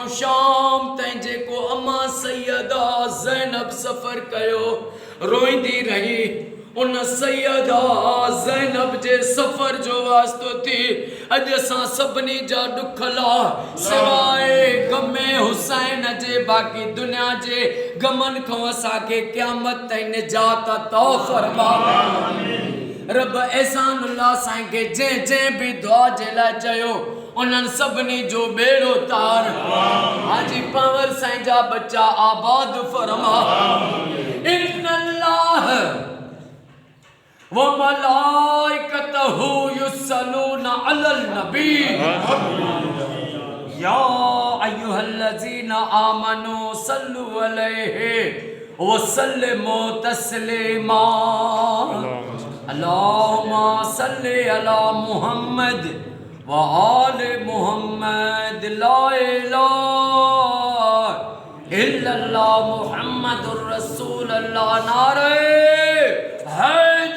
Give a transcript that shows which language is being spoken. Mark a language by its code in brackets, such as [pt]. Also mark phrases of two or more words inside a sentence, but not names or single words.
[sd] शाम ताईं जेको अम्मा सैयदा ज़ैनब सफ़र कयो रोईंदी रही उन सैयदा ज़ैनब जे सफ़र जो वास्तो थी अॼु असां सभिनी जा दुख ला सिवाए गमे हुसैन जे बाक़ी दुनिया जे गमन खां असांखे क़यामत ताईं निजात अता फरमा। रब एहसानुल्लाह साईं के जंहिं भी दुआ जे लाइ चयो उन्हनि सभिनी जो बेड़ो तार। हाजी पंवर साईं जा बच्चा आबाद फरमा। [ar] إن الله وملائكته يصلون على النبي يا أيها الذين آمنوا صلوا عليه وسلموا تسليما. اللهم صل على محمد وآل محمد لا إله إلا الله محمد رسول الله नारे है